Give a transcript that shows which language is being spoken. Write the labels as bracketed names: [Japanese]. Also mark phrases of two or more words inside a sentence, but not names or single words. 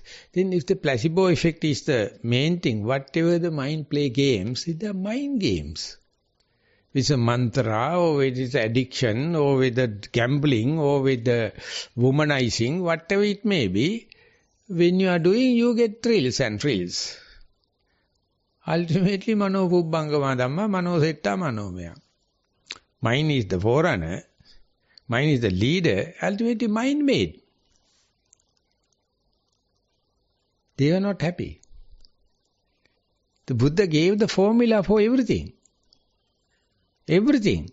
[English] Then if the placebo effect is the main thing, whatever the mind play games, they are mind games. It's a mantra, or it is addiction, or with the gambling, or with the womanizing, whatever it may be. When you are doing, you get thrills and thrills. Ultimately, [Pali] mano pubbangama dhamma, mano setta manomaya. [English] Mind is the forerunner, mind is the leader, ultimately mind made. They were not happy. The Buddha gave the formula for everything. Everything.